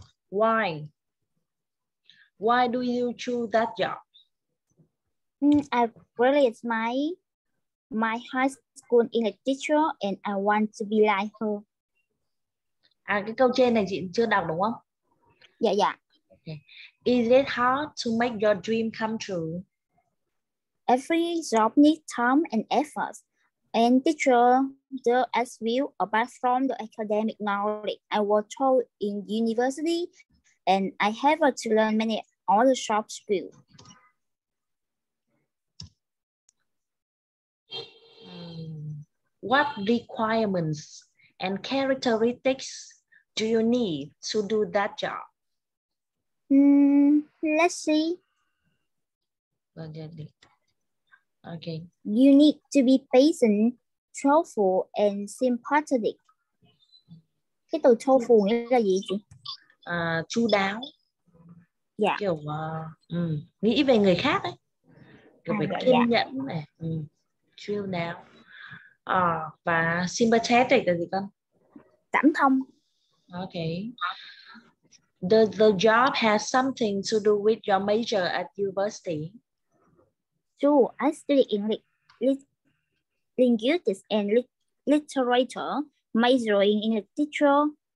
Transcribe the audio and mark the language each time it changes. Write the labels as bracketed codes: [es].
[en] Why? Why do you choose that job? I really admire my high school English teacher and I want to be like her. [vi] Cái câu trên này chị chưa đọc đúng không? Dạ. [en] Okay. Is it hard to make your dream come true? Every job needs time and effort. And teacher, as well, apart from the academic knowledge I was taught in university, and I have to learn many other soft skills. What requirements and characteristics do you need to do that job? Let's see. Okay. You need to be patient, thoughtful, and sympathetic. [vi] Cái từ thoughtful nghĩa là gì chị? Chu đáo. Dạ. Kiểu nghĩ về người khác ấy. Kiểu phải kiên nhẫn này. Chu đáo. Và sympathetic là gì con? Cảm thông. [en] Okay. Does the job have something to do with your major at university? Sure, I study English, linguistics, and literature, majoring in literature.